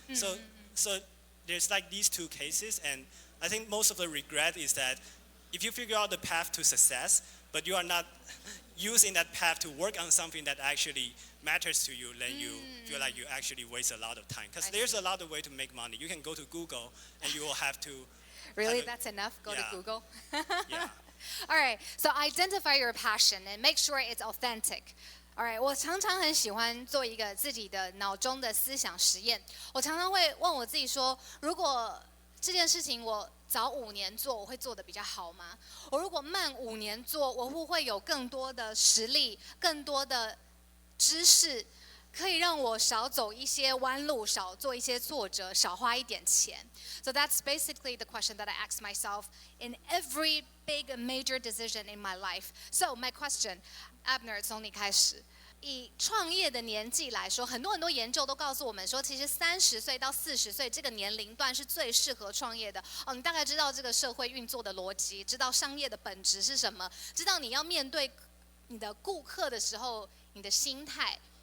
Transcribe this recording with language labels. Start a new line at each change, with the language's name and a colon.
English: So there's like these two cases, and I think most of the regret is that if you figure out the path to success, but you are not using that path to work on something that actually matters to you, then you feel like you actually waste a lot of time. Because there's a lot of way to make money. You can go to Google and you will have to. Really, that's enough? Go to Google? Yeah. All right, so identify your passion and make sure it's authentic. All right,
Chinese: 我常常很喜欢做一个自己的脑中的思想实验。我常常会问我自己说，如果这件事情我早5年做，我会做得比较好吗？我如果慢5年做，我会不会有更多的实力、更多的知识，可以让我少走一些弯路，少做一些挫折，少花一点钱。
English: So that's basically the question that I ask myself in every big major decision in my life. So my question, Abner,
Chinese: 从你开始。以创业的年纪来说，很多研究都告诉我们说，其实30岁到40岁这个年龄段是最适合创业的。哦，你大概知道这个社会运作的逻辑，知道商业的本质是什么，知道你要面对你的顾客的时候，你的心态。